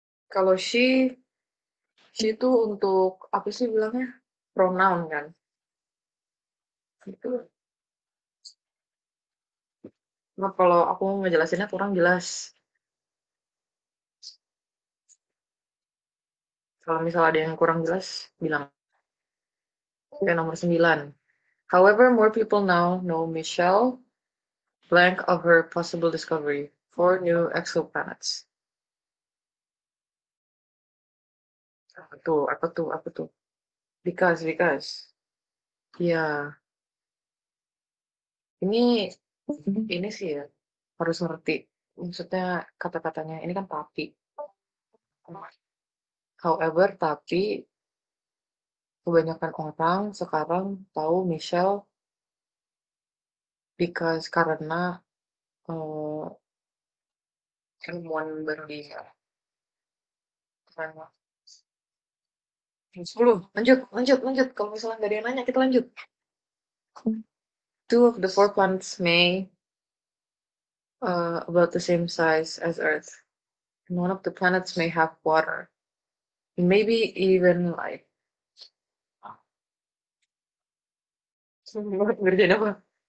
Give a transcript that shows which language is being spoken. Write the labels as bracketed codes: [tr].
[id] Kalau she itu untuk apa sih bilangnya? Pronoun kan. Itu nah, kalau aku ngejelasinnya kurang jelas. Kalau misalnya ada yang kurang jelas, bilang. Oke, nomor 9. [en] However, more people now know Michelle blank of her possible discovery. 4 new exoplanets. [id] Apa tuh? Apa tuh? Apa tuh? Because. Ya, ini ini sih ya harus ngerti. Maksudnya kata-katanya ini kan tapi. However, tapi kebanyakan orang sekarang tahu Michelle karena eh, ilmuwan baru dia. Karena 10. Lanjut. Kalau misalnya nggak ada yang nanya, kita lanjut. [en] Two of the four planets may about the same size as Earth. And one of the planets may have water. Maybe even life. [id] Ngerjain apa?